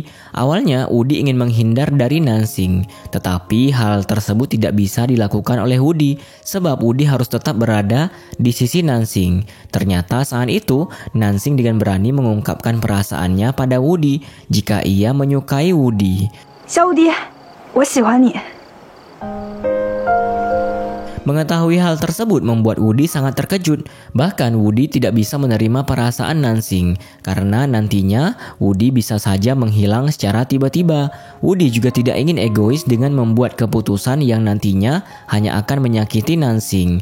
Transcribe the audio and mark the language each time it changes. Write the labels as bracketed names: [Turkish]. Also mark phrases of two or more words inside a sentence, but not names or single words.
[Indonesian] Awalnya Woody ingin menghindar dari Nansing, tetapi hal tersebut tidak bisa dilakukan oleh Woody sebab Woody harus tetap berada di sisi Nansing. Ternyata saat itu Nansing dengan berani mengungkapkan perasaannya pada Woody jika ia menyukai Woody. [Chinese] 小Woody，我喜欢你。 [Indonesian] Mengetahui hal tersebut membuat Woody sangat terkejut. Bahkan Woody tidak bisa menerima perasaan Nansing karena nantinya Woody bisa saja menghilang secara tiba-tiba. Woody juga tidak ingin egois dengan membuat keputusan yang nantinya hanya akan menyakiti Nansing.